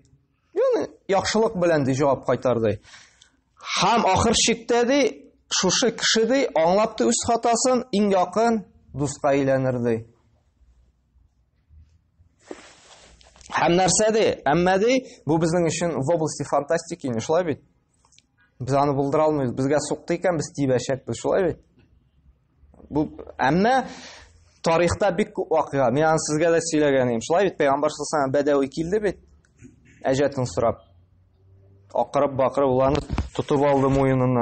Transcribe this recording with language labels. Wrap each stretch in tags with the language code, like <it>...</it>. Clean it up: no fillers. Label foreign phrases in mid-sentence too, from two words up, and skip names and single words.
<tt>Яни яхшылык белән ди җавап кайтарды. Һәм ахыр чиктә ди шушы кеше ди аңлапты үз хатасын, иң якын дуска әйләнерде. Һәм нәрсә ди? Әмма ди бу безнең өчен</tt> <ru>в области фантастики,</ru> <tt>не шулай бит? Biz аны булдыра алмыйбыз. Безгә сукты икән, biz тибәчәкбез, шулай бит? Бу әмма тарихта бик күп вакыйга. Мен аны сезгә дә сөйләгән идем. Шулай бит, Пәйгамбәр</tt> <ar>صلى الله عليه وسلم</ar> <tt>Бәдәви килде бит. Әҗәтен сорап. Акырып бакырып уларны Тотып алды муеныннан.</tt>